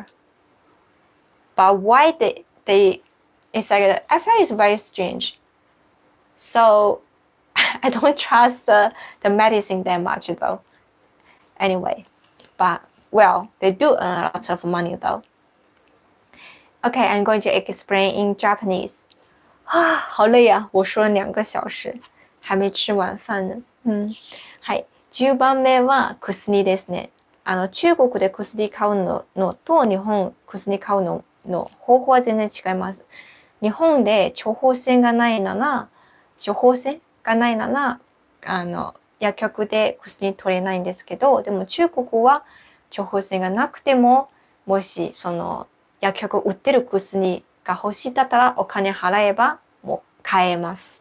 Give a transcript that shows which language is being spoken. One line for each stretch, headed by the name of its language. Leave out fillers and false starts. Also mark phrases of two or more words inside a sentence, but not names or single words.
English: But why they it's like I feel it's very strange. So I don't trust the medicine that much though. Anyway, but well, they do earn a lot of money though. Okay, I'm going to explain in Japanese.
Chinese: 好累呀！我说了2个小时，还没吃晚飯呢。
Japanese: はい。10番目は薬ですね。中国で薬買うのと日本薬買うの方法は全然違います。日本で処方箋がないなら、薬局で薬取れないんですけど、でも中国は処方箋がなくても、もしその薬局売ってる薬が欲しいだったらお金払えばもう買えます。